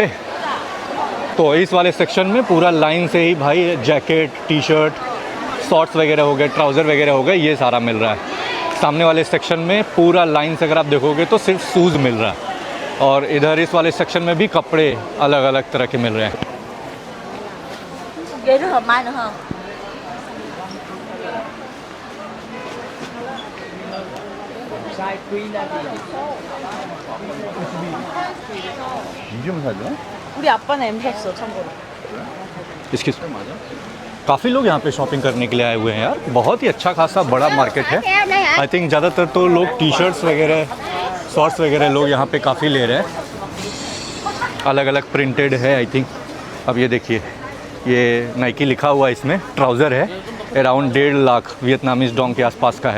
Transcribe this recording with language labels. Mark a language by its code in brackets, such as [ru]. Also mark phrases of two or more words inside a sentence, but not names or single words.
[hi] तो इस वाले सेक्शन में पूरा लाइन से ही भाई जैकेट, [en] T shirt, [hi] शॉर्ट्स वगैरह हो गए, ट्राउज़र वगैरह हो गए, ये सारा मिल रहा है। सामने वाले सेक्शन में पूरा लाइन से अगर आप देखोगे तो सिर्फ शूज़ मिल रहा है, और इधर इस वाले सेक्शन में भी कपड़े अलग अलग तरह के मिल रहे हैं। [vi] Ghế được hợp mai nữa không? [ko] 우리 아빠는 M 샀어 참고로. [hi] इसकी काफ़ी लोग यहाँ पे शॉपिंग करने के लिए आए हुए हैं यार, बहुत ही अच्छा खासा बड़ा मार्केट है। [en] I think [hi] ज़्यादातर तो लोग [en] T shirts [hi] वगैरह, शॉर्ट्स वगैरह लोग यहाँ पे काफ़ी ले रहे हैं, अलग अलग प्रिंटेड है [en] I think. [hi] अब ये देखिए, ये नाइकी लिखा हुआ है, इसमें ट्राउज़र है, अराउंड 1.5 लाख [en] Vietnamese dong [hi] के आसपास का है।